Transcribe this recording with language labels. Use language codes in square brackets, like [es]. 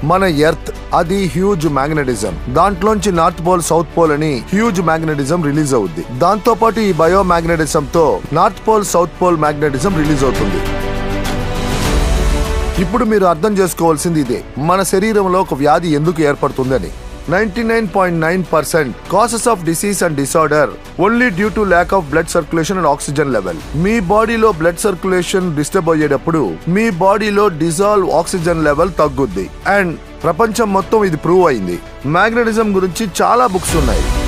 [te] మన ఎర్త్ అది huge magnetism. దాంట్లోంచి నార్త్ పోల్, సౌత్ పోల్ అని హ్యూజ్ మ్యాగ్నెటిజం రిలీజ్ అవుద్ది. దాంతో పాటు ఈ బయో మ్యాగ్నెటిజం తో north pole, south pole magnetism release అవుతుంది. ఇప్పుడు మీరు అర్థం చేసుకోవాల్సింది ఇదే, మన శరీరంలో ఒక వ్యాధి ఎందుకు ఏర్పడుతుందని. [en] 99.9% causes of disease and disorder only due to lack of blood circulation and oxygen level. [te] మీ బాడీలో బ్లడ్ సర్క్యులేషన్ డిస్టర్బ్ అయ్యేటప్పుడు మీ బాడీలో డిజాల్వ్ ఆక్సిజన్ లెవెల్ తగ్గుద్ది. అండ్ ప్రపంచం మొత్తం ఇది ప్రూవ్ అయింది. మ్యాగ్నెటిజం గురించి చాలా బుక్స్ ఉన్నాయి.